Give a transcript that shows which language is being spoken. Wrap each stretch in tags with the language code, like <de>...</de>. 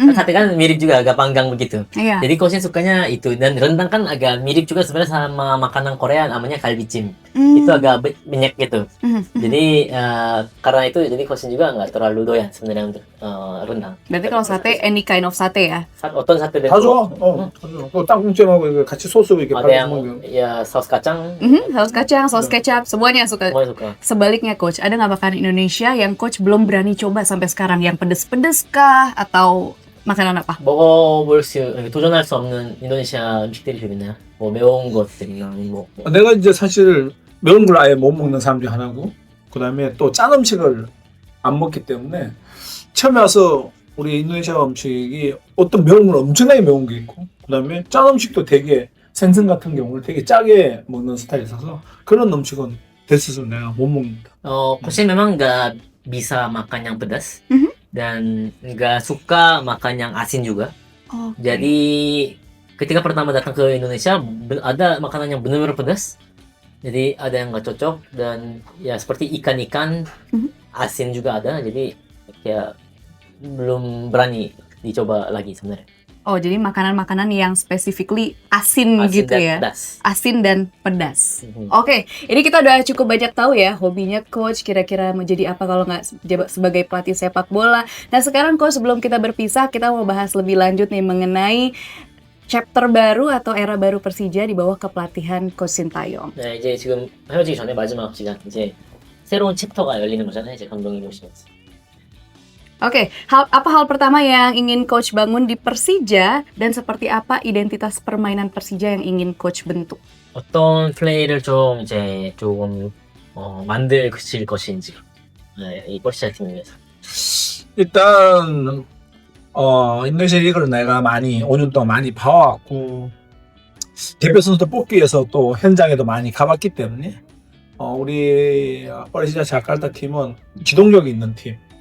<id>Sate kan mirip juga agak panggang begitu. Iya. Jadi Kosin sukanya itu dan rendang kan agak mirip juga sebenarnya sama makanan Korea namanya kalbicim. Itu agak banyak gitu. Jadi karena itu jadi Kosin juga nggak terlalu doyan sebenarnya untuk rendang. Berarti kalau sate</id> <en>any kind of sate</en> <id>ya?</id> <ko>어떤 사태들 다 좋아 다 좋아 그 땅콩찜하고 이거 같이 소스 이렇게</ko> <id>ada</id> <ko>발라서</ko> <id>yang</id> <ko>먹는 거</ko> <id>ya saus kacang Saus kacang, saus kecap, semuanya suka. semua suka. Sebaliknya coach, ada nggak makanan Indonesia yang coach belum berani coba sampai sekarang? Yang pedes-pedes kah? Atau makanan apa?</id> <ko>먹어볼 수 도전할 수 없는 인도네시아 음식들이 좀 있나요? 뭐 매운 것들이나 뭐 내가 이제 사실 매운 걸 아예 못 먹는 사람 중 하나고 그 다음에 또 짠 음식을 안 먹기 때문에 처음에 와서 우리 인도네시아 음식이 어떤 매운 건 엄청나게 매운 게 있고 그 다음에 짠 음식도 되게 생선 같은 경우를 되게 짜게 먹는 스타일이 있어서 그런 음식은 됐어서 내가 못 먹는다.</ko> <id>Kosin memang nggak bisa makan yang pedas dan nggak suka makan yang asin juga. Oh, Jadi ketika pertama datang ke Indonesia ada makanan yang benar-benar pedas. Jadi ada yang nggak cocok dan ya seperti ikan-ikan asin juga ada. Jadi ya belum berani dicoba lagi sebenarnya. oh, jadi makanan-makanan yang specifically asin, Asin gitu dan ya? pedas. Asin dan pedas. Mhm. Oke, ini kita udah cukup banyak tahu ya hobinya coach, kira-kira mau jadi apa kalau nggak sebagai pelatih sepak bola. Nah sekarang coach, sebelum kita berpisah, kita mau bahas lebih lanjut nih mengenai chapter baru atau era baru Persija di bawah kepelatihan Coach Sintayong.</id> <ko>네, 이제 지금 헤어지기 전에 마지막 시간 이제 새로운 챕터가 열리는 거잖아요. 이제 감독님 오시면서.</ko> <id>Oke, apa hal pertama yang ingin coach bangun di Persija dan seperti apa identitas permainan Persija yang ingin coach bentuk?</id> <ko>어떤 플레이를 좀 이제 조금 만드실 것인지 네, 이 퍼시아 팀을 위해서. 일단 인도네시아 리그를 내가 많이 5년 동안 많이 봐왔고 대표 선수들 뽑기 위해서 또 현장에도 많이 가봤기 때문에 우리 퍼시아 자카르타 팀은 기동력이 있는 팀.</ko>